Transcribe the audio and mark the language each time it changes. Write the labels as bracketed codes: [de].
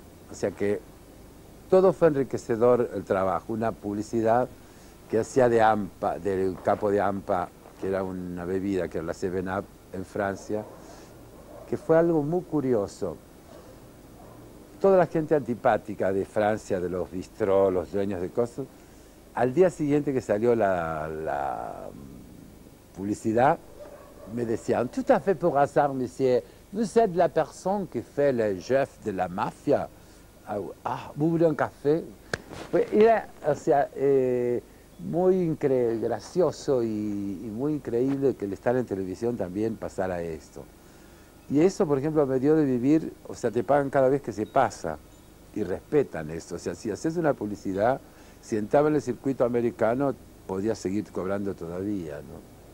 [es] O sea que todo fue enriquecedor el trabajo, una publicidad que hacía de AMPA, del capo de AMPA, que era una bebida, que era la 7-Up en Francia, que fue algo muy curioso. Toda la gente antipática de Francia, de los bistrós, los dueños de cosas, al día siguiente que salió la [fr] publicidad, [es] me decían, [fr] tout à fait por hasard, monsieur, vous êtes la personne qui fait le chef de la mafia. Ah, ¿vous voulez un café? [es] Pues era, o sea, muy gracioso y muy increíble que el estar en televisión también pasara esto. Y eso, por ejemplo, me dio de vivir, o sea, te pagan cada vez que se pasa y respetan esto. O sea, si haces una publicidad, si entraba en el circuito americano, podías seguir cobrando todavía, ¿no?